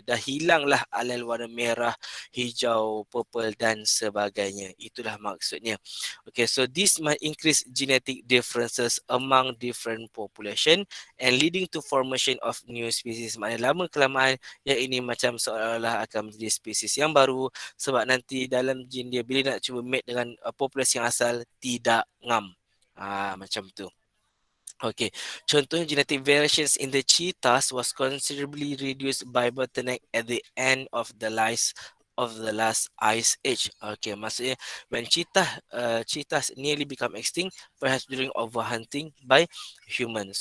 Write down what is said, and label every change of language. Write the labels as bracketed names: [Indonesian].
[Malay] Dah hilanglah alel warna merah, hijau, purple dan sebagainya. Itulah maksudnya. [English] Okay, so this might increase genetic differences among different population and leading to formation of new species. [Malay] Maknanya lama kelamaan yang ini macam seolah-olah akan menjadi spesies yang baru, sebab nanti dalam jin dia bila nak cuba mate dengan populasi yang asal, tidak ngam. Macam tu. [English] Okay, contohnya genetic variations in the cheetahs was considerably reduced by bottleneck at the end of the last ice age. Okay, maksudnya when cheetahs nearly become extinct, perhaps during overhunting by humans.